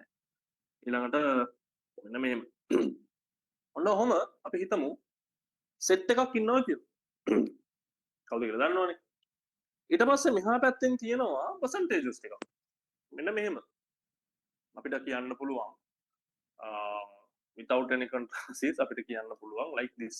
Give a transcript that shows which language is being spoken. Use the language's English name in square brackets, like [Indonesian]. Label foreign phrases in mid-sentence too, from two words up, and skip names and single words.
[Sinhala] ඊළඟට මෙන්න මෙහෙම. ඔන්න ඔහොම අපි හිතමු සෙට් එකක් ඉන්නවා කියලා. කවුද කියලා දන්නවනේ. ඊට පස්සේ මෙහා පැත්තෙන් තියෙනවා percentages ටිකක්. මෙන්න මෙහෙම. අපිට කියන්න පුළුවන් [English] without any controversies [Sinhala] අපිට කියන්න පුළුවන් [English] like this.